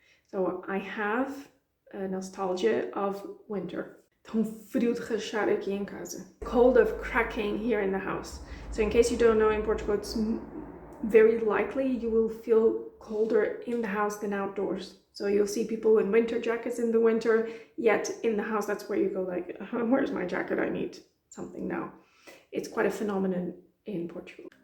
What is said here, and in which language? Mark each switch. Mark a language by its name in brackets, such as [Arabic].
[English] So I have a nostalgia of winter. [Portuguese] Tão frio de rachar aqui em casa. [English] Cold of cracking here in the house. So in case you don't know, in Portugal, it's very likely you will feel colder in the house than outdoors. So you'll see people in winter jackets in the winter, yet in the house, that's where you go where's my jacket? I need something now. It's quite a phenomenon in Portugal.